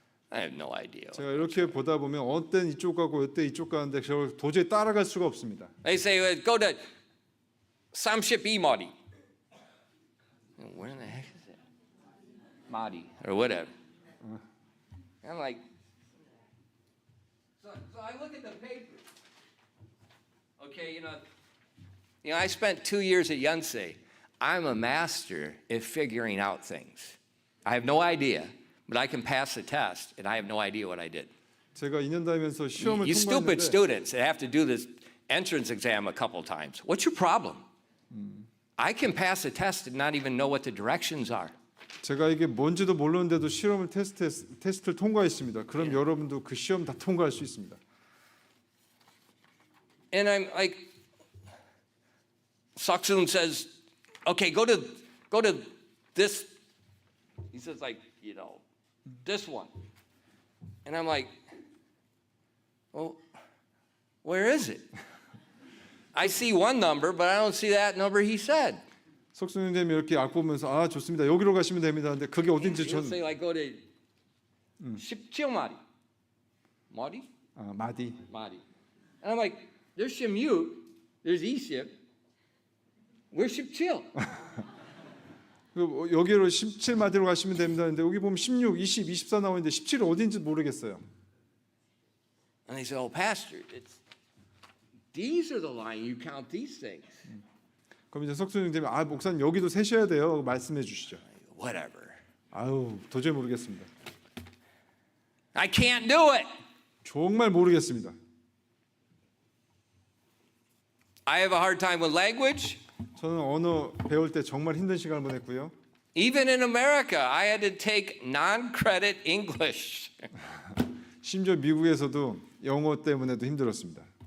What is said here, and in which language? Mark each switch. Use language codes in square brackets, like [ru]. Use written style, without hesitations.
[en] I have no idea. [ko] 제가 이렇게 보다 보면 어떤 이쪽 가고 어떤 이쪽 가는데 저를 도저히 따라갈 수가 없습니다. [en] They say, go to 30 Mari. Where in the heck is that? Mari or whatever. I'm like, so I look at the paper. Okay, you know, I spent 2 years at Yonsei. I'm a master at figuring out things. I have no idea, but I can pass the test, and I have no idea what I did. [ko] 제가 2년 다니면서 시험을 [en] You stupid [ko] 통과했는데 [en] students that have to do this entrance exam a couple times. What's your problem? I can pass the test and not even know what the directions are. [ko] 제가 이게 뭔지도 모르는데도 시험을 테스트를 통과했습니다. 그럼 여러분도 그 시험 다 통과할 수 있습니다. [en] And I'm like, Saksun says, okay, go to this. He says like, this one. And I'm like, well, where is it? I see one number, but I don't see that number he said. [ko] 석순님이 이렇게 악 보면서 아 좋습니다. 여기로 가시면 됩니다. 근데 그게 어딘지 [en] He'll [ko] 전 [en] say like, go to 17마리. [ko] 마리? 마디. Madi. [en] And I'm like, there's Shemut, there's Iship, where's Shipchil? [ko] 여기로 17마디로 가시면 됩니다. 근데 여기 보면 16, 20, 24 나오는데 17은 어딘지 모르겠어요. [en] And they say, oh, Pastor, these are the line, you count these things. [ko] 그럼 이제 석순님 되면 아 목사님 여기도 세셔야 돼요. 말씀해 주시죠. [en] Whatever. [ko] 아유 도저히 모르겠습니다. [en] I can't do it. [ko] 정말 모르겠습니다. [en] I have a hard time with language. [ko] 저는 언어 배울 때 정말 힘든 시간을 보냈고요. [en] Even in America, I had to take non-credit English. [ko] 심지어 미국에서도 영어 때문에도 힘들었습니다.